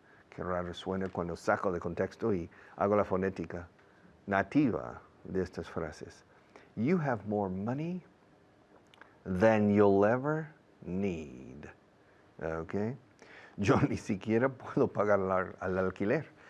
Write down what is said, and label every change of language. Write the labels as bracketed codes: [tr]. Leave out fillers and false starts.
[es] Qué raro suena cuando saco de contexto y hago la fonética nativa de estas frases. [en] You have more money than you'll ever need. Okay? [es] Yo ni siquiera puedo pagar al alquiler.